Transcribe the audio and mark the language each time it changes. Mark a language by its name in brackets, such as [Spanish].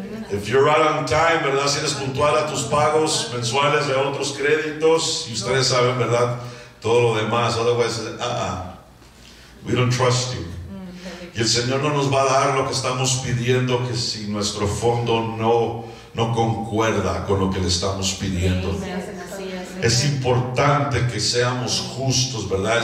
[English] If you're right on time, [Spanish] ¿verdad? Si eres puntual a tus pagos mensuales de otros créditos, y ustedes saben, ¿verdad? Todo lo demás. [English] Otherwise, we don't trust you. [Spanish] Y el Señor no nos va a dar lo que estamos pidiendo, que si nuestro fondo no concuerda con lo que le estamos pidiendo. Es importante que seamos justos, ¿verdad?